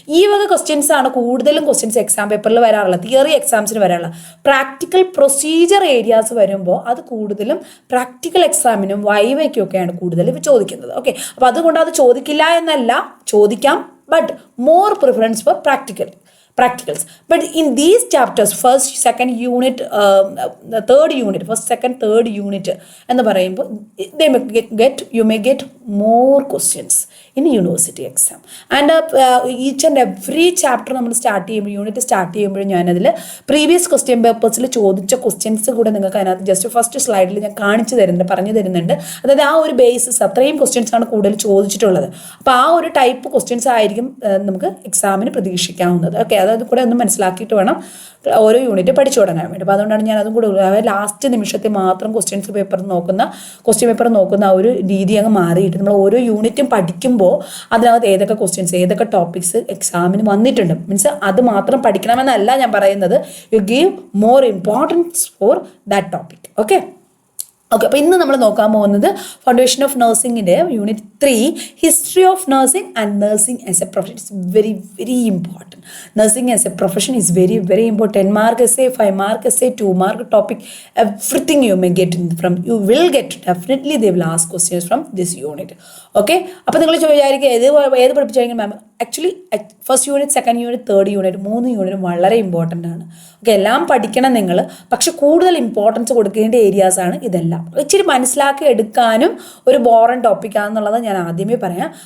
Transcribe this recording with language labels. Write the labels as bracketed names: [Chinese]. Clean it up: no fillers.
[Malayalam] ഈ വക ക്വസ്റ്റ്യൻസ് ആണ് കൂടുതലും ക്വസ്റ്റ്യൻസ് എക്സാം പേപ്പറിൽ വരാറുള്ളത്, തിയറി എക്സാംസിന് വരാറുള്ളത്. പ്രാക്ടിക്കൽ പ്രൊസീജിയർ ഏരിയാസ് വരുമ്പോൾ അത് കൂടുതലും പ്രാക്ടിക്കൽ എക്സാമിനും വൈവയ്ക്കും ഒക്കെയാണ് കൂടുതൽ ചോദിക്കുന്നത്. ഓക്കെ, അപ്പോൾ അതുകൊണ്ട് അത് ചോദിക്കില്ല എന്നല്ല, ചോദിക്കാം, [English] But more preference for practicals. But in these chapters, first, second unit, third unit, first, second, third unit, and the [Malayalam] പറയുമ്പോൾ [English] they may you may get more questions in university exam. [Malayalam] And each and every chapter നമ്മൾ start ചെയ്യുമ്പോൾ, unit start ചെയ്യുമ്പോഴും ഞാനതിൽ previous question പേപ്പേഴ്സിൽ ചോദിച്ച questions കൂടെ നിങ്ങൾക്ക് അതിനകത്ത് just first സ്ലൈഡിൽ ഞാൻ പറഞ്ഞു തരുന്നുണ്ട്. അതായത് ആ ഒരു ബേസിസ്, അത്രയും ക്വസ്റ്റ്യൻസ് ആണ് കൂടുതൽ ചോദിച്ചിട്ടുള്ളത്. അപ്പോൾ ആ ഒരു ടൈപ്പ് ക്വസ്റ്റ്യൻസ് ആയിരിക്കും നമുക്ക് എക്സാമിന് പ്രതീക്ഷിക്കാവുന്നത്. ഓക്കെ, അതായത് കൂടെ ഒന്ന് മനസ്സിലാക്കിയിട്ട് വേണം ഓരോ യൂണിറ്റ് പഠിച്ചു തുടങ്ങാൻ വേണ്ടി. അപ്പോൾ അതുകൊണ്ടാണ് ഞാൻ അതും കൂടെ, അതായത് ലാസ്റ്റ് നിമിഷത്തിൽ മാത്രം ക്വസ്റ്റ്യൻ പേപ്പർ നോക്കുന്ന ആ ഒരു രീതി അങ്ങ് മാറിയിട്ട് നമ്മൾ ഓരോ യൂണിറ്റും പഠിക്കുമ്പോൾ അതിനകത്ത് ഏതൊക്കെ ക്വസ്റ്റ്യൻസ്, ഏതൊക്കെ ടോപ്പിക്സ് എക്സാമിന് വന്നിട്ടുണ്ട്, മീൻസ് അത് മാത്രം പഠിക്കണമെന്നല്ല ഞാൻ പറയുന്നത്. [English] You give more importance for that topic. [Malayalam] Okay, അപ്പോൾ ഇന്ന് നമ്മൾ നോക്കാൻ പോകുന്നത് foundation of നഴ്സിംഗിൻ്റെ unit 3, history of nursing and nursing as A profession. [English] It's very very important. Nursing as a profession is very very important. 10 mark essay, 5 mark essay, 2 mark topic, everything you may get you will get, definitely they will ask questions from this unit. [Malayalam] Okay, അപ്പോൾ നിങ്ങൾ വിചാരിക്കുക ഏത് പഠിപ്പിച്ചായിരിക്കും മാം. Actually first unit, second unit, third unit, 3 unit വളരെ important ആണ്. Okay, എല്ലാം പഠിക്കണം നിങ്ങൾ, പക്ഷെ കൂടുതൽ ഇമ്പോർട്ടൻസ് കൊടുക്കേണ്ട ഏരിയാസാണ് ഇതെല്ലാം. ഇച്ചിരി മനസ്സിലാക്കി എടുക്കാനും ഒരു ബോറൻ ടോപ്പിക്കാണെന്നുള്ളത് ഞാൻ ആദ്യമേ പറയാം.